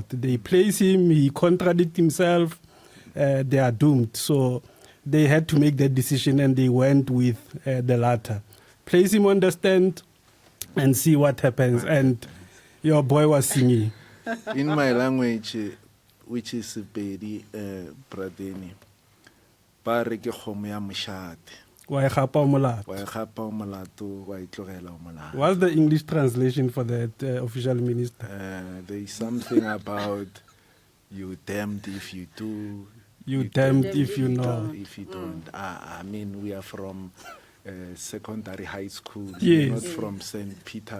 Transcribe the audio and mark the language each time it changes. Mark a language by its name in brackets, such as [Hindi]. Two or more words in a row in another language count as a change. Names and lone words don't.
[English] They place him, he contradicts himself, they are doomed. So they had to make that decision and they went with the latter. Place him on the stand and see what happens. And your boy was singing. In my language, which is Sepedi, Pradeni, [Northern Sotho] Pare ke kgomo ya moshate. Wa e gapa o molato. Wa e gapa o molato, wa e tlogela o molato. [English] What's the English translation for that, official minister? There is something about you damned if you do. You damned if you know. If you don't. I mean, we are from secondary high school, Yes. not from St. Peter.